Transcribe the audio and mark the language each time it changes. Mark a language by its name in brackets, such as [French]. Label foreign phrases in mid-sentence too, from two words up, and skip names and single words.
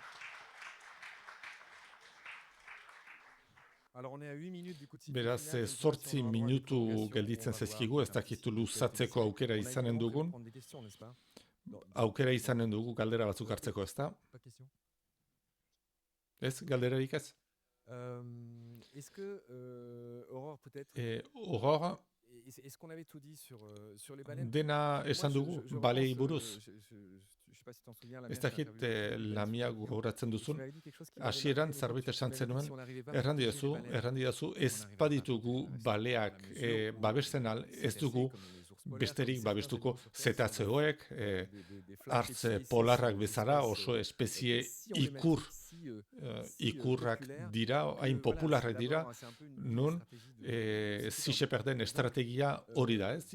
[Basque] Beraz, 8 minutu gelditzen zaizkigu, ez dakitu luzatzeko aukera izanen dugun. Aukera izanen dugu galdera batzuk hartzeko, ez da? Ez, galderarik ez? [French] Est-ce que Aurore peut-être Aurore, est-ce qu'on avait tout dit sur les baleines? [Basque] dena esan dugu, balei buruz. [French] Je sais pas si t'en souviens, [Basque] Ez dakit Lamia gogoratzen duzun. Hasieran zerbait esan zenuen, errandidazu, ez baditugu baleak babesten ez dugu besterik babestuko zetatzeoek, hartz polarrak bezala oso espezie ikurrak dira, hain popularrak dira, nun Sea-Shepherden estrategia hori da, ez?